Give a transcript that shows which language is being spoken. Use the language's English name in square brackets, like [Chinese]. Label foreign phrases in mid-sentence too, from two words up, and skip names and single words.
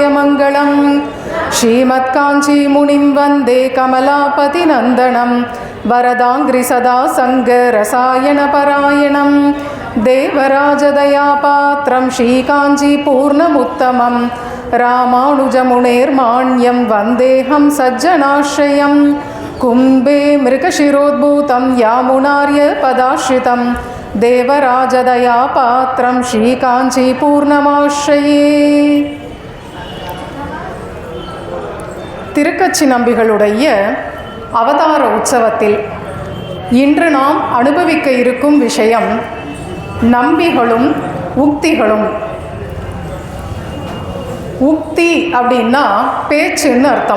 [Sanskrit] मङ्गलं श्रीमत्काञ्चीमुनिं वन्दे कमलापतिनन्दनं वरदाङ्घ्रिसदा सङ्गरसायनपरायणं देवराजदयापात्रं श्रीकाञ्चीपूर्णमुत्तमं रामानुजमुनेर्माण्यं वन्देऽहं सज्जनाश्रयं कुम्भे मृगशिरोद्भूतं यामुनार्यपदाश्रितं देवराजदयापात्रं श्रीकाञ्चीपूर्णमाश्रये. [Tamil] திருக்கச்சி நம்பிகளுடைய அவதார உற்சவத்தில் இன்று நாம் அனுபவிக்க இருக்கும் விஷயம் நம்பிகளும் உக்திகளும். உக்தி அப்படின்னா பேச்சுன்னு அர்த்தம்.